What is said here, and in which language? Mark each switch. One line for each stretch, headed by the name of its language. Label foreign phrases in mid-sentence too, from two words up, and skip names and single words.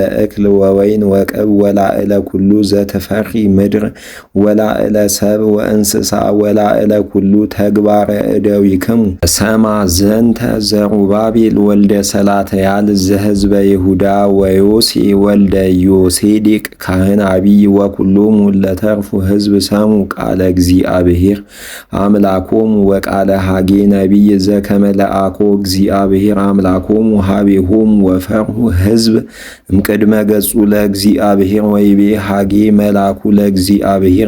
Geez: እክል ወወይን ወቅብ ወላዕለ ኩሉ ዘትፈሪ ምድር ወላዕለ ሰብ ወእንስሳ ወላዕለ ኩሉ ተግባረ እደዊክሙ ሰማ ዘንተ ዘሩባቤል ወልደ ሰላትያል ዘሕዝበ ይሁዳ ወዮሴ ወልደ ዮሴዴቅ ካህን አቢይ ወኩሎሙ ለተርፉ ሕዝብ ሰሙ ቃለ እግዚአብሔር አምላኮሙ ወቃለ ሐጌ ነቢይ ዘከመ ለአኮ እግዚአብሔር አምላኮሙ ሀቤሆሙ ወፈርሁ ሕዝብ እምቅድመ ገጹ ለእግዚአብሔር ወይቤ ሐጌ መላኩ ለእግዚአብሔር